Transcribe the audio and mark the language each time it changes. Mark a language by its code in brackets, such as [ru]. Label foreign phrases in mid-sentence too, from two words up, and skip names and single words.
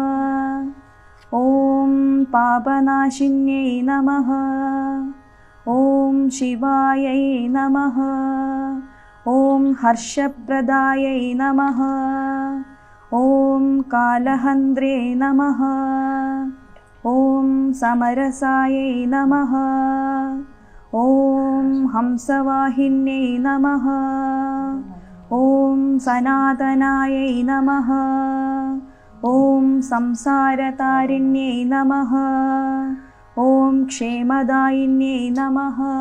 [sa] ഓം പാപനാശിന്യൈ നമഃ. ഓം ശിവായൈ നമഃ. ഓം ഹർഷപ്രദായൈ നമഃ. ഓം കാലഹന്ത്രേ നമഃ. ഓം സമരസായൈ നമഃ. ॐ हंसवाहिन्यै नमः। ॐ सनातनायै नमः। ॐ संसारतारिण्यै नमः। ॐ क्षेमदायिन्यै नमः।